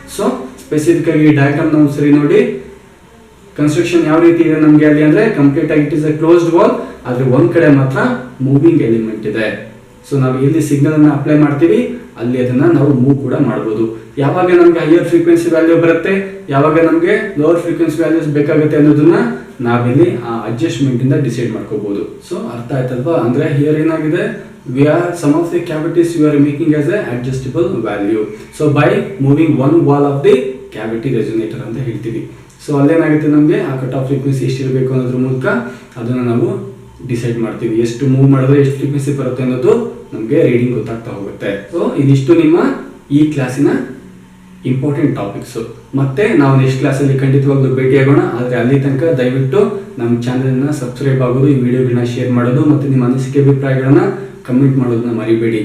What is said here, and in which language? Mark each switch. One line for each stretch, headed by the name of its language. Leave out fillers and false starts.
Kannada: So specific ಆಗಿ diagram ನಾವು ಸರಿ ನೋಡಿ, ಕನ್ಸ್ಟ್ರಕ್ಷನ್ ಯಾವ ರೀತಿ ಇದೆ ನಮ್ಗೆ ಅಲ್ಲಿ ಅಂದ್ರೆ ಕಂಪ್ಲೀಟ್ ಆಗಿ
English: it is a closed wall,
Kannada: ಆದ್ರೆ ಒಂದ್ ಕಡೆ ಮಾತ್ರ ಮೂವಿಂಗ್ ಎಲಿಮೆಂಟ್ ಇದೆ. ಸೊ ನಾವು ಎಲ್ಲಿ ಸಿಗ್ನಲ್ ಅನ್ನ ಅಪ್ಲೈ ಮಾಡ್ತೀವಿ ಅಲ್ಲಿ ಅದನ್ನ ನಾವು ಮೂವ್ ಕೂಡ ಮಾಡ್ಬೋದು. ಯಾವಾಗ ನಮ್ಗೆ ಹೈಯರ್ ಫ್ರೀಕ್ವೆನ್ಸಿ ವ್ಯಾಲ್ಯೂ ಬರುತ್ತೆ, ಯಾವಾಗ ನಮ್ಗೆ ಲೋವರ್ ಫ್ರೀಕ್ವೆನ್ಸಿ ವ್ಯಾಲ್ಯೂಸ್ ಬೇಕಾಗುತ್ತೆ ಅನ್ನೋದನ್ನ ನಾವಿಲ್ಲಿ ಆ ಅಡ್ಜಸ್ಟ್ಮೆಂಟ್ ಇಂದ ಡಿಸೈಡ್ ಮಾಡ್ಕೋಬಹುದು. ಸೊ ಅರ್ಥ ಆಯ್ತಲ್ವಾ? ಅಂದ್ರೆ ಹಿಯರ್ ಏನಾಗಿದೆ,
English: we are some of the cavities you are making as a adjustable value. So by moving one wall of the cavity resonator
Kannada: ಅಂತ ಹೇಳ್ತೀವಿ. ಸೊ ಅಲ್ಲೇನಾಗುತ್ತೆ, ನಮಗೆ ಆ ಕಟ್ ಆಫ್ ಫ್ರೀಕ್ವೆನ್ಸಿ ಎಷ್ಟಿರಬೇಕು ಅನ್ನೋದ್ರ ಮೂಲಕ ಅದನ್ನ ನಾವು ಡಿಸೈಡ್ ಮಾಡ್ತೀವಿ. ಎಷ್ಟು ಮೂವ್ ಮಾಡಿದ್ರೆ ಎಷ್ಟು ಫ್ರೀಕ್ವೆನ್ಸಿ ಬರುತ್ತೆ ಅನ್ನೋದು ನಮಗೆ ರೀಡಿಂಗ್ ಗೊತ್ತಾಗ್ತಾ ಹೋಗುತ್ತೆ. ಸೊ ಇದಿಷ್ಟು ನಿಮ್ಮ ಈ ಕ್ಲಾಸಿನ ಇಂಪಾರ್ಟೆಂಟ್ ಟಾಪಿಕ್ಸ್. ಮತ್ತೆ ನಾವು ನೆಕ್ಸ್ಟ್ ಕ್ಲಾಸಲ್ಲಿ ಖಂಡಿತವಾಗ್ಲೂ ಭೇಟಿಯಾಗೋಣ. ಆದರೆ ಅಲ್ಲಿ ತನಕ ದಯವಿಟ್ಟು ನಮ್ಮ ಚಾನಲ್ನ ಸಬ್ಸ್ಕ್ರೈಬ್ ಆಗೋದು, ಈ ವಿಡಿಯೋಗಳನ್ನ ಶೇರ್ ಮಾಡೋದು ಮತ್ತು ನಿಮ್ಮ ಅನಿಸಿಕೆ ಅಭಿಪ್ರಾಯಗಳನ್ನ ಕಮೆಂಟ್ ಮಾಡೋದನ್ನ ಮರಿಬೇಡಿ.